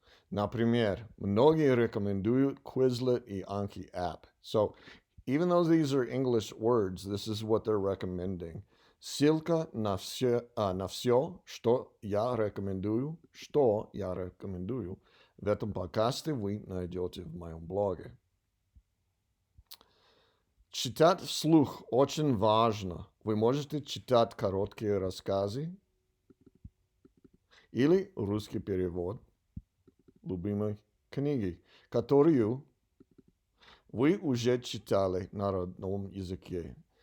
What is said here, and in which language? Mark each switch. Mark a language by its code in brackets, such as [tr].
[ru] Например, многие рекомендуют Quizlet и Anki app. [en] So, even though these are English words, this is what they're recommending. [ru] Ссылка на все, что я рекомендую, в этом подкасте вы найдете в моем блоге. Читать вслух очень важно. Вы можете читать короткие рассказы или русский перевод любимой книги, которую вы уже читали на родном языке.